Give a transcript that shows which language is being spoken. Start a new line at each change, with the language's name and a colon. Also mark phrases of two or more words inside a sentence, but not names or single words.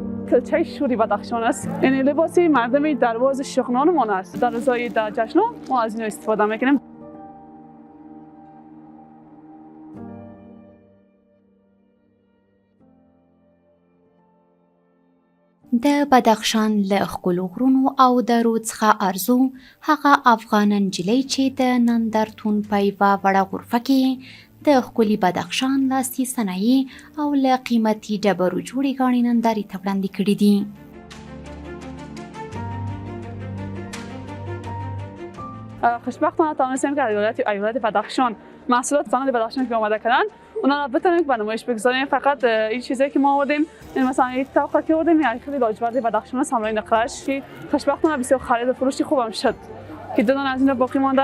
Persian: کلچه شوری بدخشان است. این لباس مردم درواز شغنانمان است. در روزهای در جشن ما از این استفاده میکنیم.
Pashto: د بدخشان له ښکلو غرونو او درو څخه ارزو هغه افغان نجلۍ چې د نندرتون په یوه وړه غرفه کې د ښکلي بدخشان لاسي صنایع او له قیمتي ډبرو جوړې ګاڼې نندارې ته وړاندې کړي دي.
Persian: خوشبختانه توانستیم که ایالت بدخشان محصولات صنعت بدخشان که آماده کردن اونا رو بتونیم به نمایش بگذاریم. فقط این چیزایی که ما آوردیم این مثلا این طبقه که آوردیم یعنی خیلی لاجورد بدخشان است، حمله نقره‌اش که خوشبختانه بسیار خرید و فروشی خوبم شد که دو دانه از اینا باقی مانده.